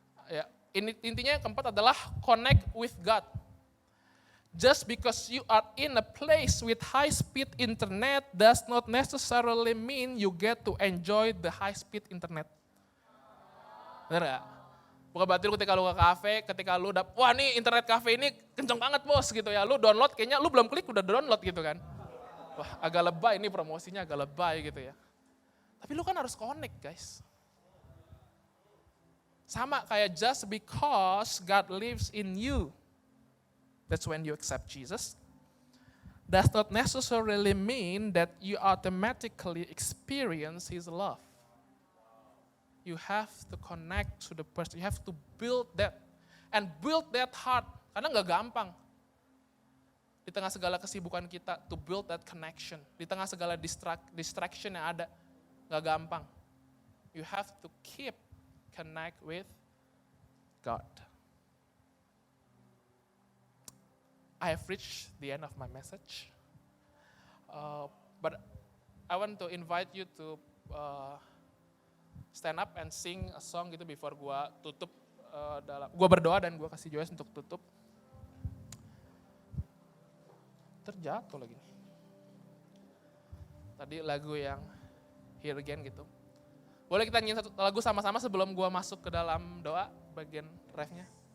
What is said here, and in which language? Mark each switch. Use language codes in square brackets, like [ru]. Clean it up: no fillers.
[id] Ya, intinya yang keempat adalah connect with God. [en] Just because you are in a place with high speed internet does not necessarily mean you get to enjoy the high speed internet. [id] Bener gak? Bukan berarti lu ketika lu ke kafe, ketika lu wah nih internet kafe ini kenceng banget bos gitu ya. Lu download kayaknya lu belum klik udah download gitu kan. Wah agak lebay ini promosinya agak lebay gitu ya. Tapi lu kan harus [en] connect guys. [id] Sama kayak [en] just because God lives in you. That's when you accept Jesus. Does not necessarily mean that you automatically experience His love. You have to connect to the person. You have to build that. And build that heart. [id] Karena gak gampang. Di tengah segala kesibukan kita, [en] to build that connection. [id] Di tengah segala distraction yang ada, gak gampang. [en] You have to keep connect with God. I have reached the end of my message. But I want to invite you to stand up and sing a song [id] gitu before gua tutup. Gua berdoa dan gua kasih Joyce untuk tutup. Terjatuh lagi. Tadi lagu yang Here Again gitu. Boleh kita nyanyi satu lagu sama-sama sebelum gua masuk ke dalam doa bagian refnya.